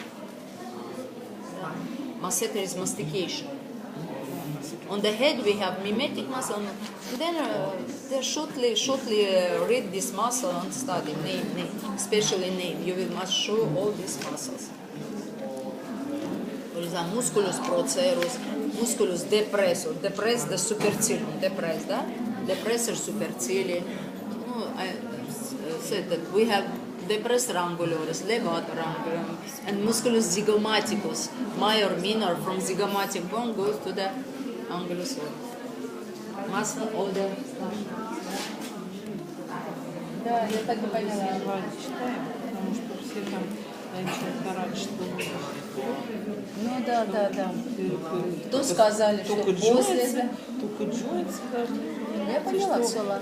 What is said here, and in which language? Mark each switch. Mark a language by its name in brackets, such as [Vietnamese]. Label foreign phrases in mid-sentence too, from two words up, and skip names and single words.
[English] Masseter is mastication. On the head we have mimetic muscle. Then they shortly read this muscle and study name, especially name. You must show all these muscles. For example, [Latin] musculus procerus, musculus depressor, [English] depress the supercilium, depress, да? [Latin] Depressor supercilii. [English] I said that we have [Latin] depressor angularis, levator angularis, [English] and [Latin] musculus zygomaticus, [English] major, minor, from zygomatic bone goes to the [Latin] angulus oris. [English] Muscle of the... [Russian] Да, я так и поняла. Потому что все там ну да. Кто сказали, что после... Только джойнт сказали. Я поняла, все, ладно.